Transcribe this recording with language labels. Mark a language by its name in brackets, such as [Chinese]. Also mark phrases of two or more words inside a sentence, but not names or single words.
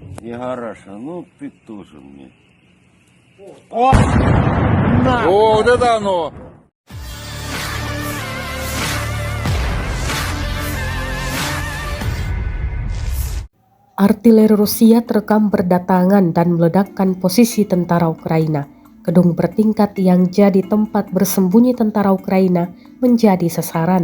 [Russian] И хорошо, ну ты тоже мне. О, вот это оно! [Indonesian] Artileri Rusia terekam berdatangan dan meledakkan posisi tentara Ukraina. Gedung bertingkat yang jadi tempat bersembunyi tentara Ukraina menjadi sasaran.